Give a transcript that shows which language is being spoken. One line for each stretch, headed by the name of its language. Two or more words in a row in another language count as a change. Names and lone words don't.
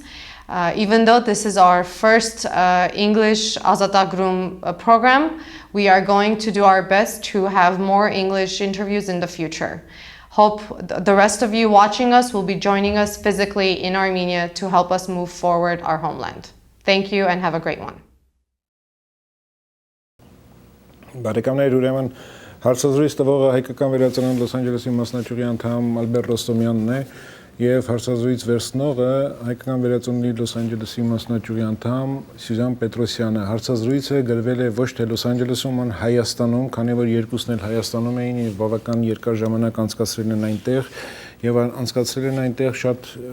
English: Even though this is our first English Azat Agrum program, we are going to do our best to have more English interviews in the future. Hope the rest of you watching us will be joining us physically in Armenia to help us move forward our homeland. Thank you and have a great one.
Armenian: Բարեկամներ, ուրեմն հարցազրույց տվողը հայկական վերածնանդ Լոս Անջելեսի մասնաճյուղի անդամ Ալբերտ Ռոստոմյանն է եւ հարցազրույց վերցնողը հայկական վերածննդի Լոս Անջելեսի մասնաճյուղի անդամ Սյուզան Պետրոսյանը։ Հարցազրույցը գրվել է ոչ թե Լոս Անջելեսում, այլ Հայաստանում, քանի որ երկուսն էլ Հայաստանում էին եւ բավական երկար ժամանակ անցկացրել են այնտեղ եւ անցկացրել են այնտեղ շատ